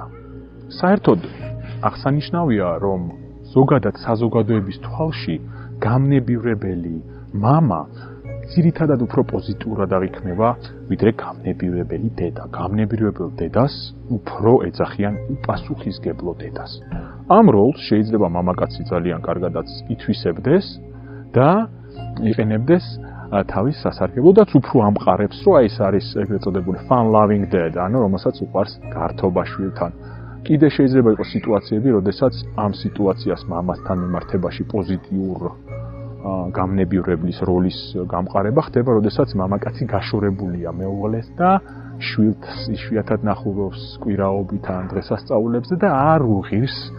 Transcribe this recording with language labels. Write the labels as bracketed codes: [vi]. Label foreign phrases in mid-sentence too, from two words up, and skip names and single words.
[ka] საერთოდ აღსანიშნავია, რომ ზოგადად საზოგადოების თვალში გამნებიურებელი მამა ძირითადად უფრო პოზიტიურად აღიქმება, ვიდრე გამნებიურებელი დედა. გამნებიურებელ დედას უფრო ეძახიან უპასუხისმგებლო დედას. ამ როლს შეიძლება მამაკაცი ძალიან კარგადაც ითვისებდეს და იყენებდეს თავის სასარგებლოდაც, უფრო ამყარებს, რომ ეს არის ეგრეთ წოდებული [en] fun loving dad, [ka] ანუ რომელსაც უყვარს გართობა შვილთან. კიდე შეიძლება იყოს სიტუაციები, როდესაც ამ სიტუაციას მამასთან მიმართებაში პოზიტიურ გამნებიურებლის როლის გამყარება ხდება, როდესაც მამაკაცი გაშორებულია მეუღლეს და შვილს იშვიათად ნახულობს კვირაობით ან დღესასწაულებზე და არ უღირს